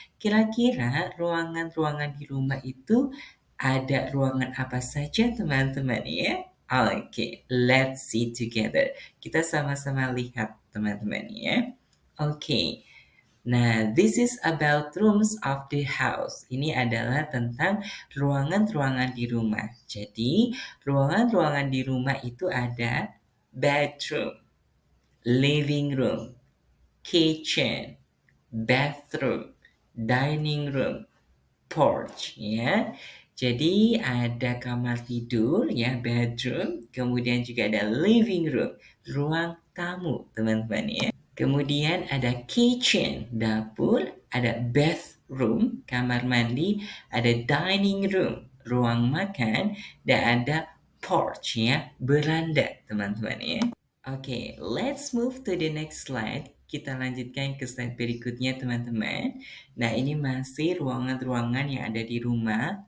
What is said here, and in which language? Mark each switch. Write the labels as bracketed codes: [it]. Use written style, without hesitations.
[id] Kira-kira ruangan-ruangan di rumah itu ada ruangan apa saja, teman-teman, ya? Oke, [en] let's see together. [id] Kita sama-sama lihat, teman-teman, ya. Oke. [en] Nah, this is about rooms of the house. [id] Ini adalah tentang ruangan-ruangan di rumah. Jadi, ruangan-ruangan di rumah itu ada bedroom, living room, kitchen, bathroom, dining room, porch, ya. Jadi ada kamar tidur ya, bedroom, kemudian juga ada living room, ruang tamu, teman-teman ya. Kemudian ada kitchen, dapur, ada bathroom, kamar mandi, ada dining room, ruang makan, dan ada porch ya, beranda, teman-teman ya. [en] Oke, let's move to the next slide. [id] Kita lanjutkan ke slide berikutnya, teman-teman. Nah, ini masih ruangan-ruangan yang ada di rumah.